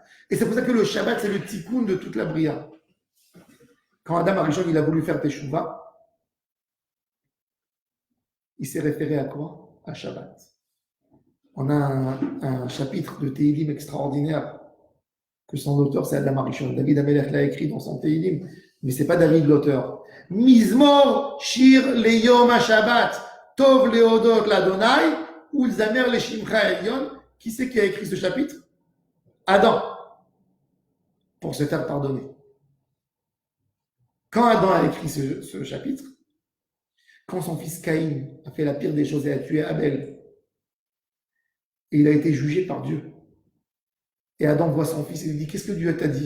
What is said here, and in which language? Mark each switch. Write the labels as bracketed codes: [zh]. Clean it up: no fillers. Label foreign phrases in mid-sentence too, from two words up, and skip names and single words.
[fr] Et c'est pour ça que le Shabbat, c'est le tikkun de toute la bria. Quand Adam Arishon, il a voulu faire Teshuvah, il s'est référé à quoi? À Shabbat. On a un chapitre de Teilim extraordinaire, que son auteur, c'est Adam Arishon. David Amelech l'a écrit dans son Teilim, mais c'est pas David l'auteur. [he] מזמור שיר ליום השבת, טוב להודות לה׳, ולזמר לשמך עליון. [fr] Qui c'est qui a écrit ce chapitre? Adam. pour se faire pardonner. Quand Adam a écrit ce chapitre, quand son fils Caïn a fait la pire des choses et a tué Abel, et il a été jugé par Dieu, et Adam voit son fils et lui dit, qu'est-ce que Dieu t'a dit?